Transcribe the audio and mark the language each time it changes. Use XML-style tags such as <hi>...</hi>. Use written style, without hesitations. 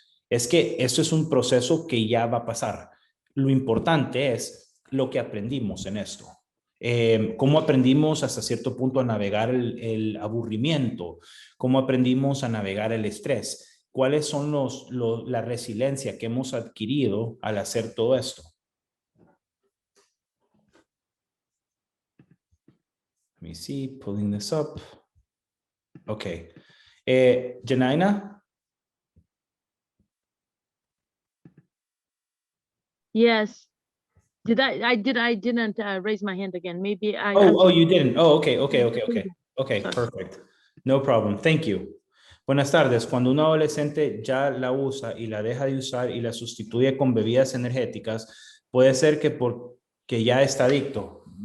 <es>Es que esto es un proceso que ya va a pasar. Lo importante es lo que aprendimos en esto. Cómo aprendimos hasta cierto punto a navegar el aburrimiento, cómo aprendimos a navegar el estrés, cuáles son la resiliencia que hemos adquirido al hacer todo esto.</es> <en>Let me see, pulling this up. Okay. Janina? Yes. I didn't raise my hand again. Maybe Oh, you didn't. Oh, okay. Sorry. Perfect. No problem. Thank you.</en> <es>Buenas tardes. Cuando un adolescente ya la usa y la deja de usar y la sustituye con bebidas energéticas, puede ser que porque ya está adicto.</es>